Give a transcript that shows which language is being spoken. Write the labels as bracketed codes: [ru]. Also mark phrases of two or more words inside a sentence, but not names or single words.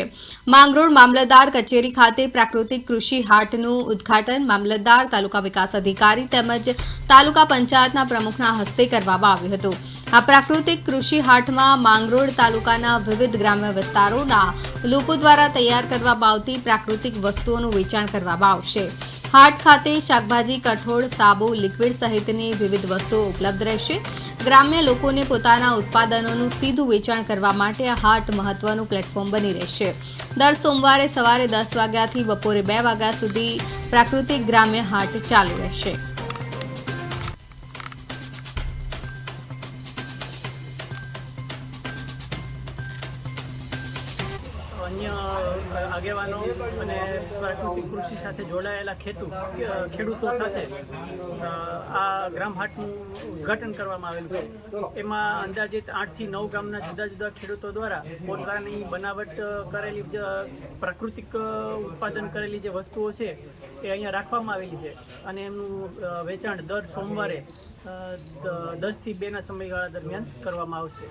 [gu] માંગરોળ મામલતદાર કચેરી ખાતે પ્રાકૃતિક કૃષિ હાટનું ઉદ્ઘાટન મામલતદાર, તાલુકા વિકાસ અધિકારી તેમજ તાલુકા પંચાયતના પ્રમુખના હસ્તે કરવામાં આવ્યું હતું। આ પ્રાકૃતિક કૃષિ હાટમાં માંગરોળ તાલુકાના વિવિધ ગ્રામ્ય વિસ્તારોના લોકો દ્વારા તૈયાર કરવામાં આવતી પ્રાકૃતિક વસ્તુઓનું વેચાણ કરવામાં આવશે। હાટ ખાતે શાકભાજી, કઠોળ, સાબુ, લિક્વિડ સહિતની વિવિધ વસ્તુઓ ઉપલબ્ધ રહેશે। ગ્રામ્ય લોકોને પોતાના ઉત્પાદનોનું સીધું વેચાણ કરવા માટે આ હાટ મહત્વનું પ્લેટફોર્મ બની રહેશે। દર સોમવારે સવારે 10 વાગ્યાથી બપોરે 2 વાગ્યા સુધી પ્રાકૃતિક ગ્રામ્ય હાટ ચાલુ રહેશે। अन्य આગેવાનો અને પ્રાકૃતિક કૃષિ સાથે જોડાયેલા ખેડૂતો સાથે આ ગ્રામ હાટનું ઉદ્ઘાટન કરવામાં આવેલું છે। એમાં અંદાજિત 8 થી 9 ગામના જુદા જુદા ખેડૂતો દ્વારા પોતાની બનાવટ કરેલી પ્રાકૃતિક ઉત્પાદન કરેલી જે વસ્તુઓ છે એ અહીંયા રાખવામાં આવેલી છે અને એમનું વેચાણ દર સોમવારે 10 થી 2 ના સમયગાળા દરમિયાન કરવામાં આવશે।